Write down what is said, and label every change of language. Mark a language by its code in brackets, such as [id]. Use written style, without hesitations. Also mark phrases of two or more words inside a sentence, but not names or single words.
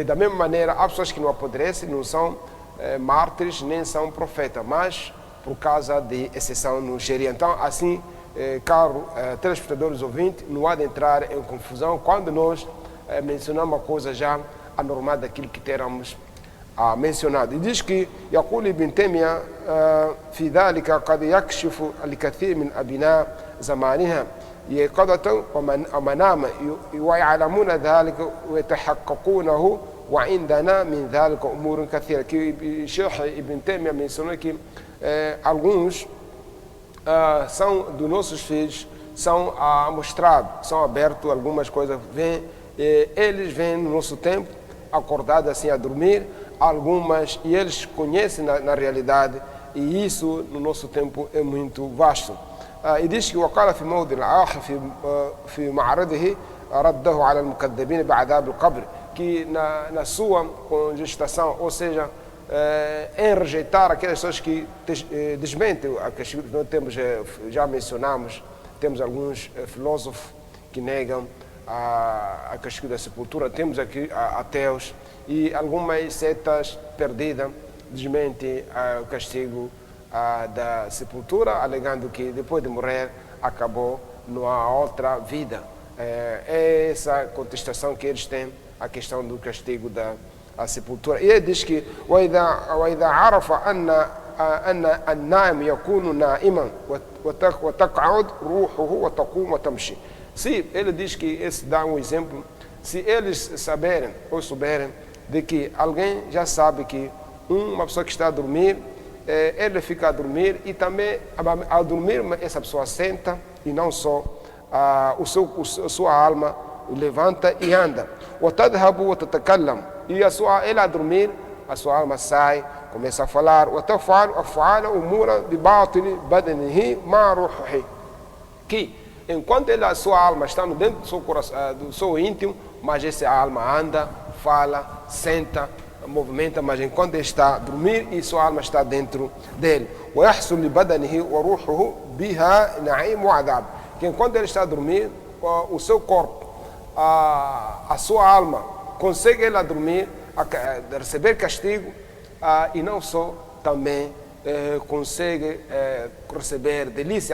[pt] Da mesma maneira, há pessoas que não apodrecem, não são mártires, nem são profetas, mas por causa de exceção no Sharia. Então, assim, caro telespectadores ouvintes, não há de entrar em confusão quando nós mencionamos uma coisa já anormal daquilo que teremos mencionado. E diz que [ar] يقول ابن تيمية في ذلك قد يكشف الكثير من أبناء زمانها يقظة ومنام ويعلمون ذلك ويتحققونه وعندنا من ذلك أمور كثيرة. [pt] Que Sheikh Ibn Taymiyyah mencionou que alguns são dos nossos filhos, são mostrados, são abertos algumas coisas, eles vêm no nosso tempo acordados assim a dormir, algumas, e eles conhecem na realidade, e isso no nosso tempo é muito vasto. E diz que [ar] وقال في موضع آخر في معرضه رده على المكذبين بعذاب القبر, [pt] que na sua congestação, ou seja, em rejeitar aquelas pessoas que desmentem, nós temos, já mencionamos, temos alguns filósofos que negam a castigo da sepultura, temos aqui ateus e algumas setas perdidas desmentem o castigo da sepultura, alegando que depois de morrer acabou, não há outra vida. É essa contestação que eles têm, a questão do castigo da sepultura. E ele diz que [ar] وإذا عرف أن النائم يكون نائما وتقعد روحه وتقوم وتمشي. [pt] Se ele diz que esse dá um exemplo, se eles saberem ou souberem de que alguém já sabe que uma pessoa que está a dormir, ele fica a dormir e também ao dormir essa pessoa senta e não só a sua alma levanta e anda. [ar] وتذهب وتتكلم, [pt] e ele a dormir, a sua alma sai, começa a falar. [ar] وتفعل أفعال أمور بباطن بدنه مع روحه, [pt] que enquanto a sua alma está dentro do seu coração, do seu íntimo, mas essa alma anda, fala, senta, movimenta, mas enquanto ele está a dormir e sua alma está dentro dele. [ar] ويحصل لبدنه وروحه بها نعيم وعذاب, [pt] que enquanto ele está a dormir, o seu corpo, a sua alma consegue ele a dormir, a receber castigo, e não só, também consegue receber delícia.